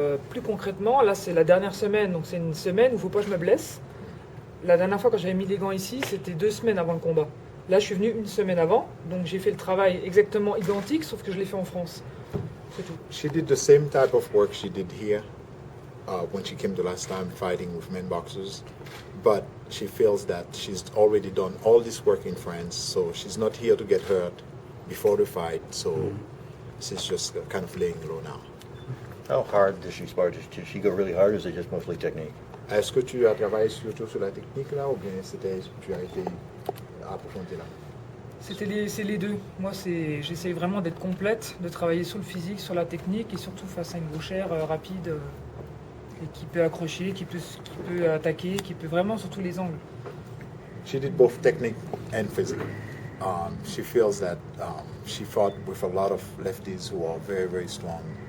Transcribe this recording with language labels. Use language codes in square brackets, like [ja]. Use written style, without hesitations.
[fr] Plus concrètement, là c'est la dernière semaine, donc c'est une semaine où il ne faut pas que je me blesse. La dernière fois quand j'avais mis les gants ici, c'était 2 semaines avant le combat. Là je suis venu une semaine avant, donc j'ai fait le travail exactement identique, sauf que je l'ai fait en France. C'est tout. [en] She did the same type of work she did here when she came the last time fighting with men boxers, but she feels that she's already done all this work in France, so she's not here to get hurt before the fight. So she's just kind of laying low now. How hard does she spar? Does she go really hard, or is it just mostly technique? [fr] Est-ce que tu as travaillé surtout sur la technique là ou bien tu as été approfondi là? C'est les deux. Moi, j'essaie vraiment d'être complète, de travailler sur le physique, sur la technique et surtout face à une gauchère rapide et qui peut accrocher, qui peut attaquer, qui peut vraiment sur tous les angles. [en] She did both technique and physique. She feels that she fought with a lot of lefties who are very, very strong.